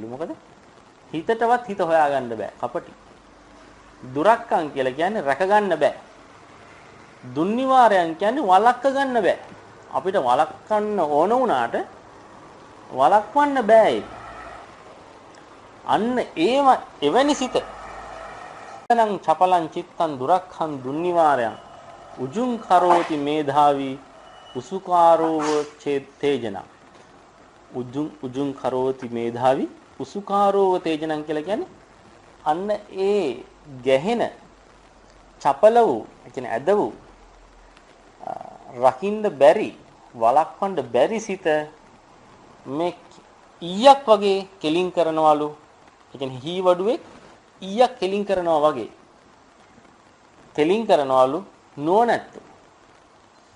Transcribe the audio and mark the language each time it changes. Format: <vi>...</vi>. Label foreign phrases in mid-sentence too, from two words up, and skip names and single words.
<si>මොකද හිතටවත් හිත හොයාගන්න බෑ. කපටි. දුරක්ඛං කියලා කියන්නේ රැක ගන්න බෑ. දුන්නිවාරයන් කියන්නේ වළක්ක ගන්න බෑ. අපිට වළක්වන්න ඕන වුණාට වළක්වන්න බෑ ඒක. අන්න ඒව එවැනි සිත නම්</si> <pi>චපලං චිත්තං දුරක්ඛං දුන්නිවාරයන් උජුං කරෝති මේධාවි උසුකාරෝව තේජනං උජුං කරෝති මේධාවි උසුකාරෝව තේජනං</pi> <si>කියලා කියන්නේ අන්න ඒ ගැහෙන චපල වූ ඒ කියන්නේ ඇද වූ රකින්න බැරි වළක්වන්න බැරි සිත මේ ඊයක් වගේ කෙලින් කරනවලු. ඒ කියන්නේ හී වඩුවේ ඊයක් කෙලින් කරනවා වගේ කෙලින් කරනවලු නුවණැත්තු.</si>